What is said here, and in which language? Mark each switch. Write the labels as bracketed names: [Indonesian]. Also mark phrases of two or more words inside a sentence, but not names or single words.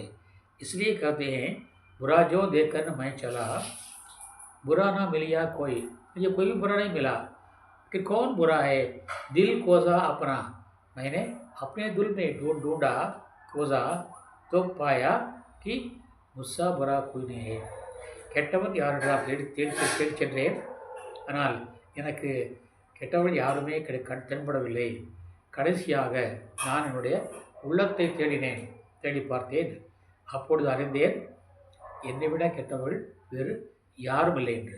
[Hindi] इसलिए कहते हैं बुरा जो देखकर मैं चला बुरा ना मिलिया कोई. मुझे कोई भी बुरा नहीं मिला, कि कौन बुरा है, दिल कोसा अपना, मैंने अपने दिल में ढूंढा कोसा तो पाया कि मुझसा बुरा कोई नहीं है. [Tamil] கெட்டவன் யாரென்று தேடி சென்றேன். ஆனால் எனக்கு கெட்டவன் யாருமே தென்படவில்லை. கடைசியாக நான் என்னுடைய உள்ளத்தை தேடி பார்த்தேன். அப்பொழுது அறிந்தேன் என்னை விட கெட்டவள் வேறு யாரும் இல்லை என்று.